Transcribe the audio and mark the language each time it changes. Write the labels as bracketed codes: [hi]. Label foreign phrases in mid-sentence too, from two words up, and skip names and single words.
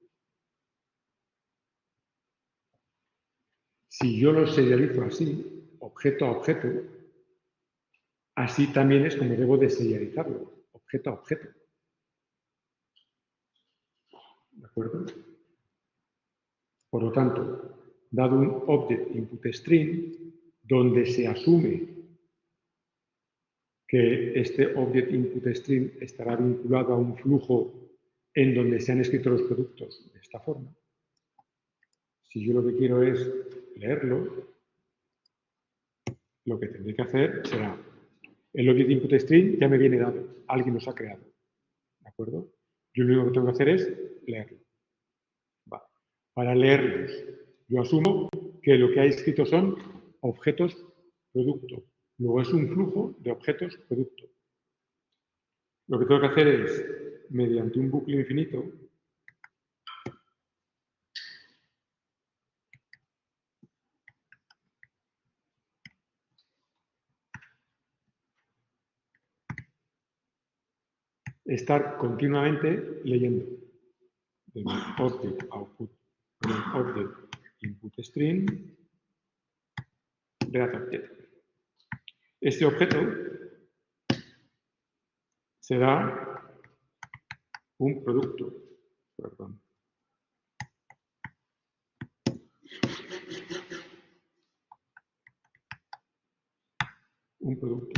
[es] Si yo lo serializo así, objeto a objeto, así también es como debo de serializarlo, objeto a objeto. ¿De acuerdo? Por lo tanto, dado un [en] object input string, [es] donde se asume que este [en] object input string [es] estará vinculado a un flujo en donde se han escrito los productos de esta forma. Si yo lo que quiero es leerlo, lo que tendré que hacer será, el [en] object input string [es] ya me viene dado, alguien los ha creado. ¿De acuerdo? Yo lo único que tengo que hacer es leerlo. Vale. Para leerlos, yo asumo que lo que hay escrito son objetos producto. Luego es un flujo de objetos producto. Lo que tengo que hacer es, mediante un bucle infinito, estar continuamente leyendo el [en] object output, [es] el [en] object input string, read object. [es] Este objeto será un producto, perdón. Un producto.